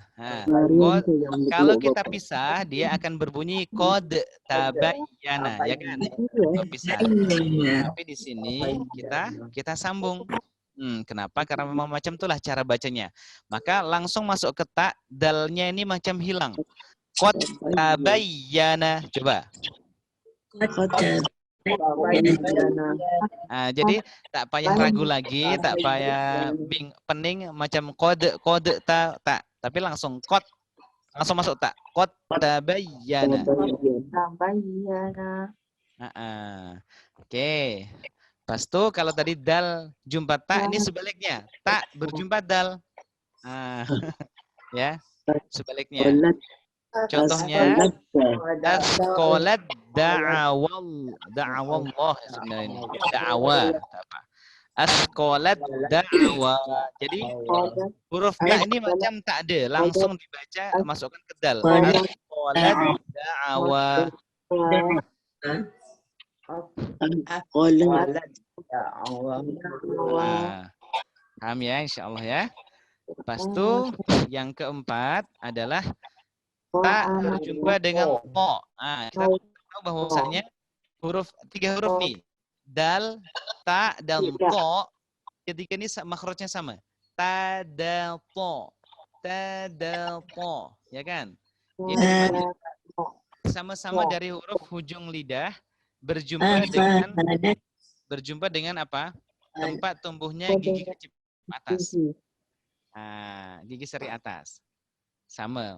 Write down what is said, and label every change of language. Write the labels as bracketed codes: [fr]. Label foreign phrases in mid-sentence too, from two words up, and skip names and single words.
[ms] Kalau kita pisah, dia akan berbunyi [ar] قد تبين, [ms] ya kan? Pisah. Tapi di sini kita sambung. Kenapa? Karena memang macam itulah cara bacanya. Maka langsung masuk ke ta, dalnya ini macam hilang. [ar] قد تبين. Coba. [ms] Jadi tak payah ragu lagi, tak payah pening macam kode ta, tapi langsung langsung masuk tak. [ar] قد تبين. Oke. [ms] Pas itu kalau tadi dal jumpa ta, ini sebaliknya. Ta berjumpa dal. Ya, sebaliknya. Contohnya [ar] أثقلت دعوا الله [ms] sebenarnya. Da'awa apa? [ar] أثقلت دعوا. [ms] Jadi huruf ta ini macam tak ada, langsung dibaca masukkan ke dal. [ar] أثقلت دعوا. [ms] Paham ya insyaallah ya. Lepas itu yang keempat adalah ta berjumpa dengan to. Kita tahu bahwasanya tiga huruf nih. Dal, ta, dan to. Ketika ini makhrajnya sama. Ta, dal, to. Ta, dal, to. Ya kan? Ini sama-sama dari huruf hujung lidah berjumpa dengan apa? Tempat tumbuhnya gigi kecil atas. Gigi seri atas. Sama.